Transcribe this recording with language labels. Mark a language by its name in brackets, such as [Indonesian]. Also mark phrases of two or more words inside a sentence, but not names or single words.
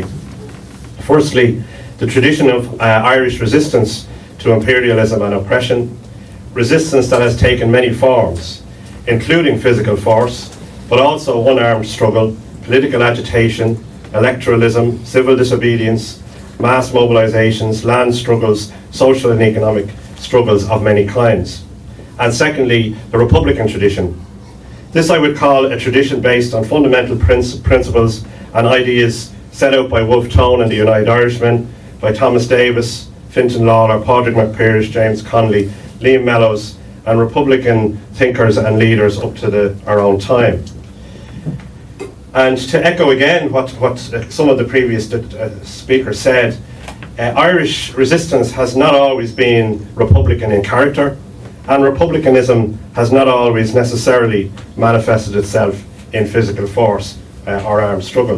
[English] Firstly, the tradition of Irish resistance to imperialism and oppression, resistance that has taken many forms, including physical force, but also unarmed struggle, political agitation, electoralism, civil disobedience, mass mobilisations, land struggles, social and economic struggles of many kinds. And secondly, the Republican tradition. This I would call a tradition based on fundamental principles and ideas set out by Wolfe Tone and the United Irishmen, by Thomas Davis, Fintan Lawler, Padraig McPearse, James Connolly, Liam Mellows, and Republican thinkers and leaders up to our own time. And to echo again what some of the previous speakers said, Irish resistance has not always been Republican in character, and Republicanism has not always necessarily manifested itself in physical force or armed struggle.